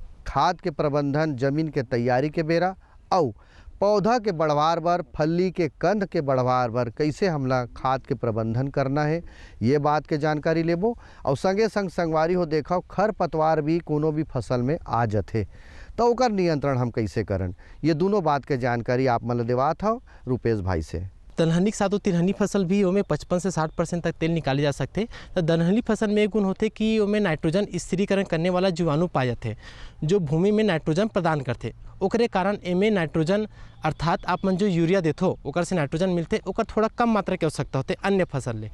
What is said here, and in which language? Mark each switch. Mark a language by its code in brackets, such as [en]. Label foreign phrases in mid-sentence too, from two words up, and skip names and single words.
[hne] खाद के प्रबंधन जमीन के तैयारी के बेरा और पौधा के बढ़वार बर, फल्ली के कंद के बढ़वार बर कैसे हमला खाद के प्रबंधन करना है, ये बात के जानकारी लेबो। और संगे संग संगवारी हो देखो खरपतवार भी कोनो भी फसल में आ जाते तो ओकर नियंत्रण हम कैसे करन, ये दोनों बात के जानकारी आप मन देवात हो रूपेश भाई से। दलहनी के साथ तिलहनी फसल भी ओमें 55 से 60% तक तेल निकाले जा सकते। तो दलहनी फसल में एक गुण होते कि ओमें नाइट्रोजन स्थिरीकरण करने वाला जीवाणु पाए जाते जो भूमि में नाइट्रोजन प्रदान करते। ओकरे कारण एमे नाइट्रोजन अर्थात आप मन जो यूरिया देथो ओकर से नाइट्रोजन मिलते, ओकर थोड़ा कम मात्रा के आवश्यकता होते अन्य फसल ले।